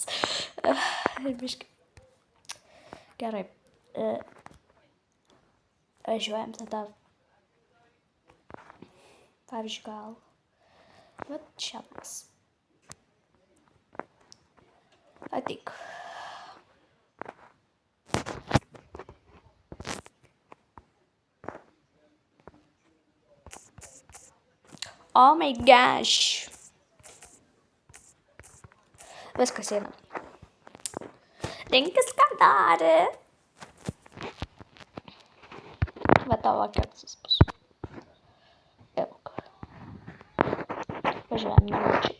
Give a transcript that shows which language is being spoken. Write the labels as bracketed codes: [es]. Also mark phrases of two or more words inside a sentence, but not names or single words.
[lt] Ir biškai. Gerai. Važiuojam tada. Pavyzdžiui, gal. Vat čia mes. Ateik. [en] Oh my gosh. [lt] Viskas eina. Rinkis ką darė. Bet tavo keksas bus. Ilg. Važiuojam namučiai.